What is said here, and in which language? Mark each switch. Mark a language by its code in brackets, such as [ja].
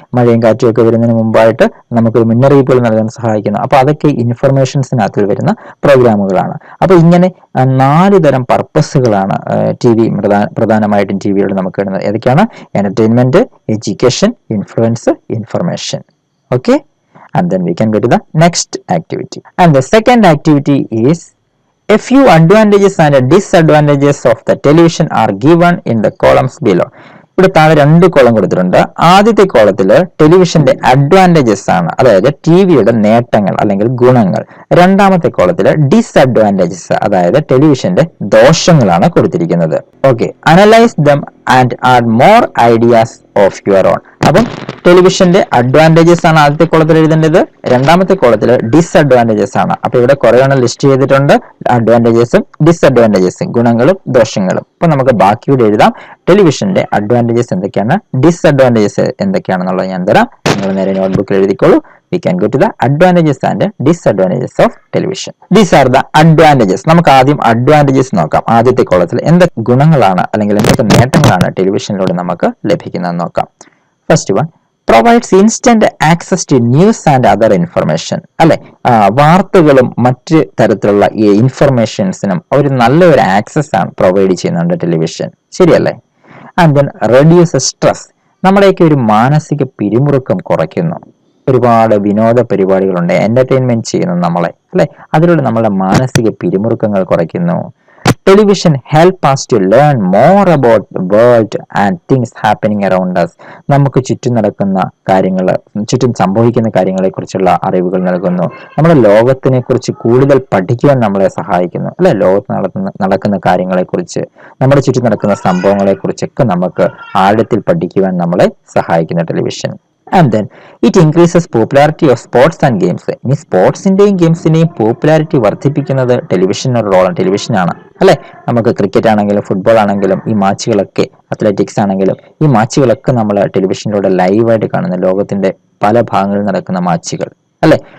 [ml] മഴയും കാറ്റും ഒക്കെ വരുന്നതിന് മുമ്പായിട്ട് നമുക്ക് മുന്നറിയിപ്പുകൾ നൽകാൻ സഹായിക്കുന്നു. അപ്പൊ അതൊക്കെ ഇൻഫർമേഷൻസിനകത്തിൽ വരുന്ന പ്രോഗ്രാമുകളാണ്. അപ്പൊ ഇങ്ങനെ 4 തരം പർപ്പസുകളാണ് ടി വി പ്രധാനമായിട്ടും ടി വിയോട് നമുക്ക് കിട്ടുന്നത്. ഏതൊക്കെയാണ്? Entertainment, education, influence, information. [en] Okay, and then we can go to the next activity. And the second activity is a few advantages and disadvantages of the television are given in the columns below. [ml] ഇവിടെ താഴെ 2 column കൊടുത്തിട്ടുണ്ട്. ആദ്യത്തെ കോളത്തില് ടെലിവിഷന്റെ advantages ആണ്, അതായത് T വിയുടെ നേട്ടങ്ങൾ അല്ലെങ്കിൽ ഗുണങ്ങൾ. രണ്ടാമത്തെ കോളത്തില് ഡിസ്അഡ്വാൻറ്റേജസ്, അതായത് ടെലിവിഷന്റെ ദോഷങ്ങളാണ് കൊടുത്തിരിക്കുന്നത്. [en] Okay, analyse them and add more ideas of your own. [ml] അപ്പം ടെലിവിഷന്റെ അഡ്വാൻറ്റേജസ് ആണ് ആദ്യത്തെ കോളത്തിൽ എഴുതേണ്ടത്, രണ്ടാമത്തെ കോളത്തിൽ ഡിസ്അഡ്വാൻറ്റേജസ് ആണ്. അപ്പൊ ഇവിടെ കുറെ എണ്ണം ലിസ്റ്റ് ചെയ്തിട്ടുണ്ട്, അഡ്വാൻറ്റേജസും ഡിസ്അഡ്വാൻറ്റേജസും, ഗുണങ്ങളും ദോഷങ്ങളും. അപ്പൊ നമുക്ക് ബാക്കിയൂടെ എഴുതാം. ടെലിവിഷന്റെ അഡ്വാൻറ്റേജസ് എന്തൊക്കെയാണ്, ഡിസ്അഡ്വാൻറ്റേജസ് എന്തൊക്കെയാണെന്നുള്ളത് ഞാൻ തരാം. നിങ്ങൾ നേരെ നോട്ട്ബുക്കിൽ എഴുതിക്കോളൂ. [en] We can go to the advantages and disadvantages of television. These are the advantages. [ml] നമുക്ക് ആദ്യം അഡ്വാൻറ്റേജസ് നോക്കാം. ആദ്യത്തെ കോളത്തിൽ എന്തൊക്കെ ഗുണങ്ങളാണ് അല്ലെങ്കിൽ എന്തൊക്കെ നേട്ടങ്ങളാണ് ടെലിവിഷനിലൂടെ നമുക്ക് ലഭിക്കുന്നതെന്ന് നോക്കാം. [en] First one, provides instant access to news and other information അല്ലെ. [ml] വാർത്തകളും മറ്റ് തരത്തിലുള്ള ഈ ഇൻഫർമേഷൻസിനും ഒരു നല്ലൊരു ആക്സസ് ആണ് പ്രൊവൈഡ് ചെയ്യുന്നുണ്ട് ടെലിവിഷൻ. ശരിയല്ലേ? [en] and then reduce stress, [ml] നമ്മുടെയൊക്കെ ഒരു മാനസിക പിരിമുറുക്കം കുറയ്ക്കുന്നു. ഒരുപാട് വിനോദ പരിപാടികളുണ്ട്, എന്റർടൈൻമെന്റ് ചെയ്യുന്നു നമ്മളെ അല്ലെ, അതിലൂടെ നമ്മളുടെ മാനസിക പിരിമുറുക്കങ്ങൾ കുറയ്ക്കുന്നു. [en] Television help us to learn more about the world and things happening around us. [ml] നമുക്ക് ചുറ്റും നടക്കുന്ന കാര്യങ്ങൾ, ചുറ്റും സംഭവിക്കുന്ന കാര്യങ്ങളെ കുറിച്ചുള്ള അറിവുകൾ നൽകുന്നു. നമ്മുടെ ലോകത്തിനെ കുറിച്ച് കൂടുതൽ പഠിക്കുവാൻ നമ്മളെ സഹായിക്കുന്നു അല്ലെ. ലോകത്ത് നടക്കുന്ന കാര്യങ്ങളെ കുറിച്ച്, നമ്മുടെ ചുറ്റും നടക്കുന്ന സംഭവങ്ങളെ കുറിച്ചൊക്കെ നമുക്ക് ആഴത്തിൽ പഠിക്കുവാൻ നമ്മളെ സഹായിക്കുന്നു television. [en] And then it increases popularity of sports and games. [ml] ഇനി സ്പോർട്സിന്റെയും ഗെയിംസിന്റെയും പോപ്പുലാരിറ്റി വർദ്ധിപ്പിക്കുന്നത് ടെലിവിഷനൊരു റോളാണ്, ടെലിവിഷനാണ് അല്ലെ. നമുക്ക് ക്രിക്കറ്റ് ആണെങ്കിലും ഫുട്ബോൾ ആണെങ്കിലും ഈ മാച്ചുകളൊക്കെ, അത്ലറ്റിക്സ് ആണെങ്കിലും ഈ മാച്ചുകളൊക്കെ നമ്മൾ ടെലിവിഷനിലൂടെ ലൈവായിട്ട് കാണുന്ന ലോകത്തിന്റെ പല ഭാഗങ്ങളിൽ നടക്കുന്ന മാച്ചുകൾ അല്ലെ.